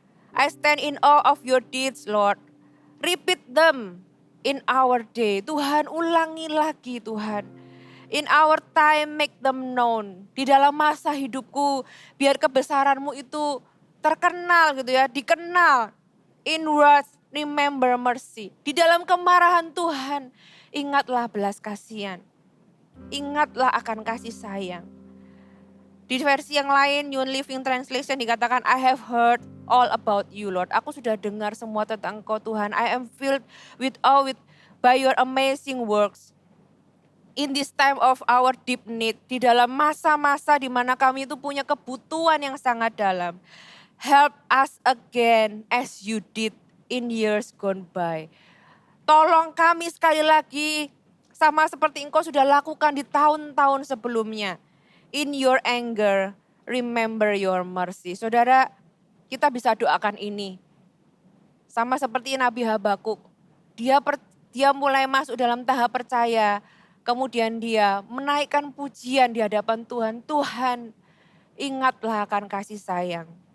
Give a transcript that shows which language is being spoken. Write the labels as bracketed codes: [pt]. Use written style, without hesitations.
[en] I stand in awe of your deeds, Lord. Repeat them in our day. [id] Tuhan, ulangi lagi Tuhan. [en] In our time make them known. [id] Di dalam masa hidupku biar kebesaranmu itu terkenal gitu ya, dikenal. [en] In wrath remember mercy. [id] Di dalam kemarahan Tuhan ingatlah belas kasihan. Ingatlah akan kasih sayang. Di versi yang lain New Living Translation dikatakan [en] I have heard all about you Lord. [id] Aku sudah dengar semua tentang Engkau Tuhan. [en] I am filled with awe by your amazing works. In this time of our deep need, [id] di dalam masa-masa di mana kami itu punya kebutuhan yang sangat dalam. [en] Help us again as you did in years gone by. [id] Tolong kami sekali lagi sama seperti Engkau sudah lakukan di tahun-tahun sebelumnya. [en] In your anger, remember your mercy. [id] Saudara, kita bisa doakan ini. Sama seperti Nabi Habakuk, dia mulai masuk dalam tahap percaya. Kemudian dia menaikkan pujian di hadapan Tuhan. Tuhan, ingatlah akan kasih sayang.